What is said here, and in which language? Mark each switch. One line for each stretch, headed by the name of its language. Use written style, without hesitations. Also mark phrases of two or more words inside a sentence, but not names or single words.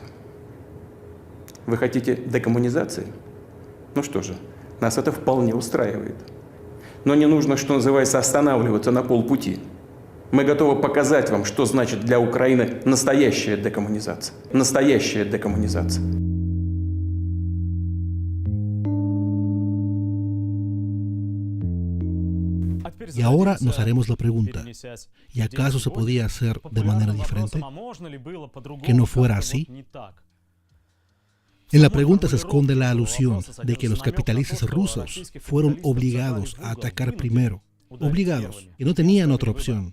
Russian: Вы хотите декоммунизации? Ну что же, нас это вполне устраивает. Но не нужно, что называется, останавливаться на полпути. Мы готовы показать вам, что значит для Украины настоящая декоммунизация. Настоящая декоммунизация.
Spanish: Y ahora nos haremos la pregunta, ¿y acaso se podía hacer de manera diferente? ¿Que no fuera así? En la pregunta se esconde la alusión de que los capitalistas rusos fueron obligados a atacar primero, obligados, y no tenían otra opción.